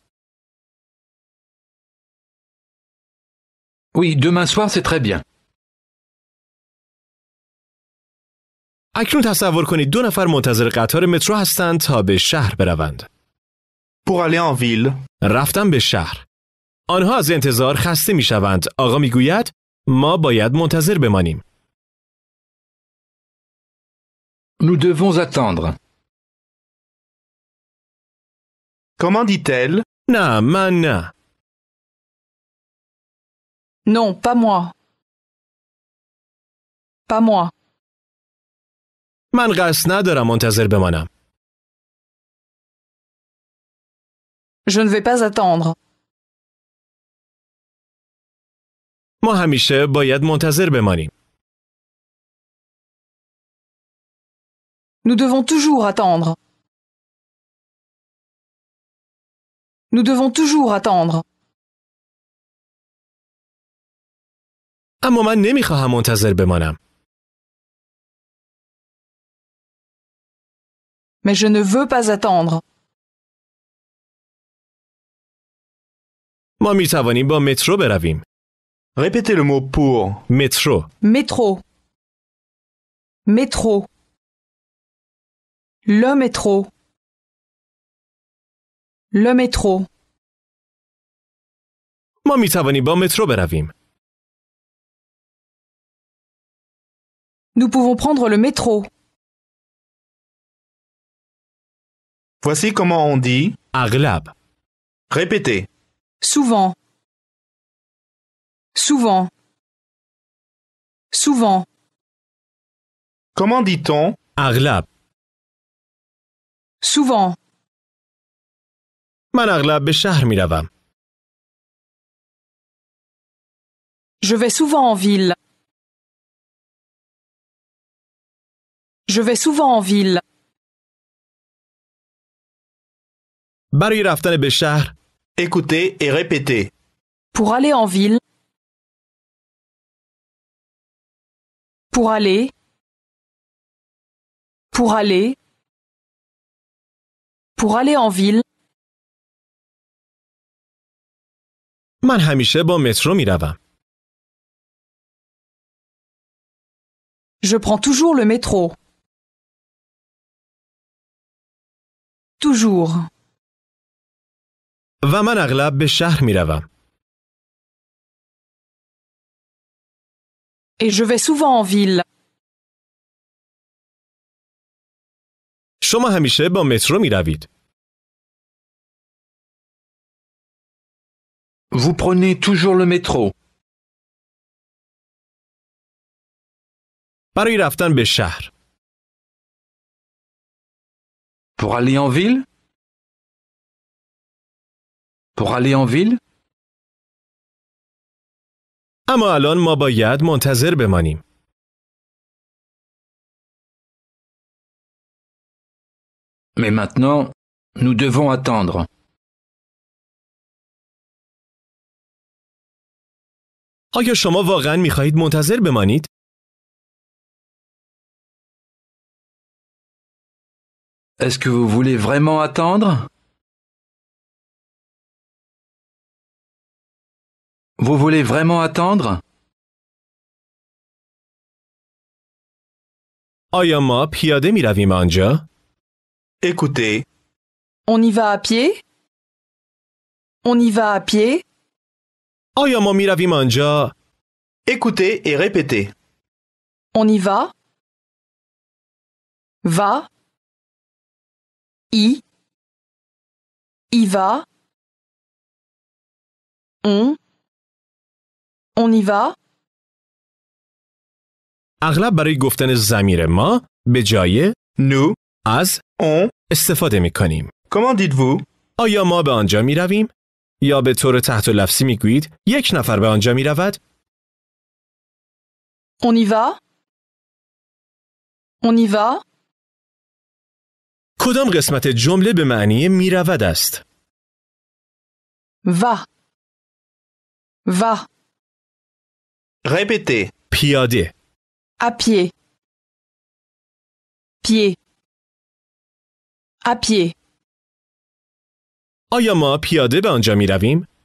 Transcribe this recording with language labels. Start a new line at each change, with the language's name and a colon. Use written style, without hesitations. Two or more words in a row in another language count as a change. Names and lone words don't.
French: Oui, demain soir c'est très bien.
Persian: اکنون تصور کنید دو نفر منتظر قطار مترو هستند تا به شهر بروند.
French: Pour aller en ville.
Persian: رفتم به شهر. آنها از انتظار خسته می شوند. آقا می گوید ما باید منتظر بمانیم.
French: Nous devons attendre. Comment dit-elle?
Persian: نه من نه.
French: Non, pas moi. Pas moi.
Persian: من قصد ندارم منتظر بمانم.
French: Je ne vais pas attendre.
Persian: ما همیشه باید منتظر بمانیم.
French: Nous devons toujours attendre. Nous devons toujours attendre.
Persian: اما من نمیخواهم منتظر بمانم.
French: Mais je ne veux pas attendre.
Persian: ما می توانیم با مترو برویم.
French: Répétez le mot pour.
Persian: مترو.
French: Métro. Métro. Le métro. Le métro.
Persian: ما می توانیم با مترو برویم.
French: Nous pouvons prendre le métro. Voici comment on dit.
Persian: اغلب.
French: Répétez. Souvent. Souvent. Souvent. Comment dit-on?
Persian: اغلب.
French: Souvent.
Persian: من اغلب به شهر می روم.
French: Je vais souvent en ville. Je vais souvent en ville.
Persian: برای رفتن به شهر.
French: Écoutez et répétez. Pour aller en ville. Pour aller. Pour aller. Pour aller en ville.
Persian: من همیشه با مترو می روم.
French: Je prends toujours le métro. Toujours.
Persian: و من اغلب به شهر می روم.
French: Et je vais souvent en ville.
Persian: شما همیشه با مترو می روید.
French: Vous prenez toujours le métro.
Persian: برای رفتن به شهر.
French: Pour aller en ville. Pour aller en ville.
Persian: اما الان ما باید منتظر بمانیم.
French: Mais maintenant, nous devons attendre.
Persian: آیا شما واقعاً می‌خواهید منتظر بمانید؟
French: Est-ce que vous voulez vraiment attendre? Vous voulez vraiment attendre?
Persian: آیا ما پیاده می‌رویم آنجا؟
French: Écoutez, On y va à pied? On y va à pied?
Persian: آیا ما می‌رویم آنجا؟
French: écoutez et répétez. On y va? Va? Y va? On y va?
Persian: اغلب برای گفتن ضمیر ما به جای Nous, از on, استفاده می‌کنیم.
French: comment dites-vous?
Persian: آیا ما به آنجا می‌رویم؟ یا به طور تحت لفظی می‌گویید یک نفر به آنجا می‌رود؟
French: On y va? On y va?
Persian: کدام قسمت جمله به معنی می‌رود است؟
French: Va. Va. Répétez.
Persian: پیاده.
French: À pied. Pied. À pied.
Persian: آیا ما پیاده به آنجا می‌رویم؟